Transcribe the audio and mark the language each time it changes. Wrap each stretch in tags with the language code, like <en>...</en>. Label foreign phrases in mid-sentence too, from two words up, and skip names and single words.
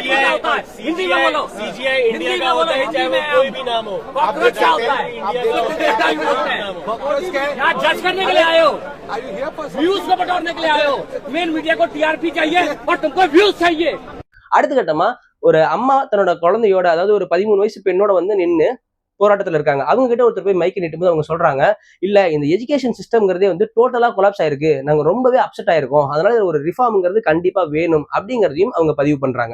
<hi>क्या होता है हिंदी में बोलो, हिंदी में बोलो, चाहे कोई भी नाम हो, कॉकरोच क्या होता है, यहाँ जज करने के लिए आए हो, व्यूज को बटोरने के लिए आए हो,</hi> <en>main media</en> <hi>को टीआरपी चाहिए और तुमको व्यूज चाहिए।</hi> <ta>அடுத்த கட்டமா ஒரு அம்மா தன்னோட குழந்தையோட, அதாவது ஒரு 13 வயசு பெண்ணோட வந்து நின்று போராட்டத்துல இருக்காங்க. அவங்க கிட்ட ஒருத்தர் போய் மைக்கு நீட்டும்போது அவங்க சொல்றாங்க, இல்ல இந்த</ta> <en>education systemங்கிறதே</en> <ta>வந்து</ta> <en>totally collapse</en> <ta>ஆயிருக்கு, நாங்க ரொம்பவே அப்செட் ஆயிருக்கோம், அதனால ஒரு ரிஃபார்ம்ங்கிறது கண்டிப்பா வேணும் அப்படிங்கறதையும் அவங்க பதிவு பண்றாங்க.</ta>